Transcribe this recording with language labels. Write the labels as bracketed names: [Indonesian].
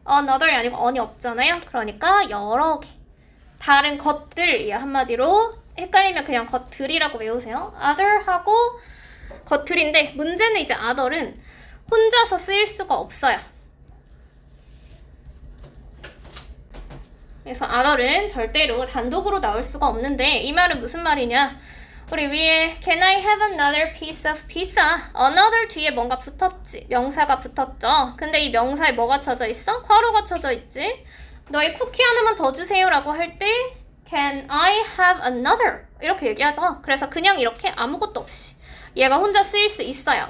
[Korean] another이 아니고 on이 없잖아요? 그러니까 여러 개. 다른 것들, 한마디로 헷갈리면 그냥 것들이라고 외우세요. other하고 것들인데 문제는 이제 other은 혼자서 쓰일 수가 없어요. 그래서 other은 절대로 단독으로 나올 수가 없는데 이 말은 무슨 말이냐? [English] 우리 위에 Can I have another piece of pizza? [Korean] another 뒤에 뭔가 붙었지. 명사가 붙었죠. 근데 이 명사에 뭐가 쳐져 있어? 괄호가 쳐져 있지. 너희 쿠키 하나만 더 주세요 라고 할 때 [English] Can I have another? [Korean] 이렇게 얘기하죠. 그래서 그냥 이렇게 아무것도 없이 얘가 혼자 쓰일 수 있어요.